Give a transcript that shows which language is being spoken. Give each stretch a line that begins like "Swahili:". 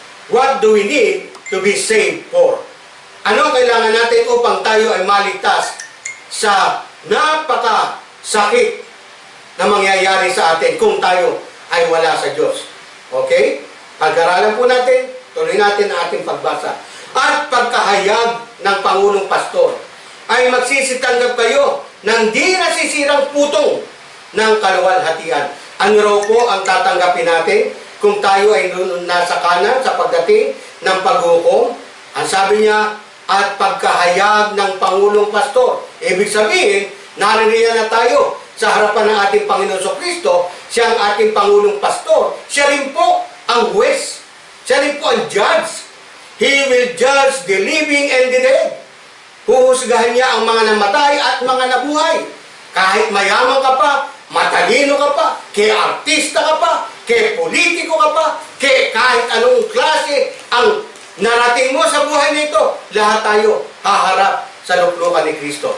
English: What do we need to be saved for?
Filipino: Ano ang kailangan natin upang tayo ay maligtas sa napakasakit na mangyayari sa atin kung tayo ay wala sa Diyos? Okay? Pag-aralan po natin, tuloy natin ang ating pagbasa. At pagkahayag ng Pangulong Pastor, ay magsisitanggap kayo ng di nasisirang putong ng kaluwalhatian. Ano raw po ang tatanggapin natin kung tayo ay nasa kanan sa pagdating ng paghukom? Ang sabi niya, at pagkahayag ng Pangulong Pastor. Ibig sabihin, naririyan na tayo sa harapan ng ating Panginoon Kristo. Siya ang ating Pangulong Pastor. Siya rin po ang huwes. Siya rin po ang judge.
English: He will judge the living and the dead.
Filipino: Huhusgahan niya ang mga namatay at mga nabuhay. Kahit mayaman ka pa, matalino ka pa, kay artista ka pa, kay politiko ka pa, kay kahit anong klase ang narating mo sa buhay nito, lahat tayo haharap sa luklukan ni Kristo.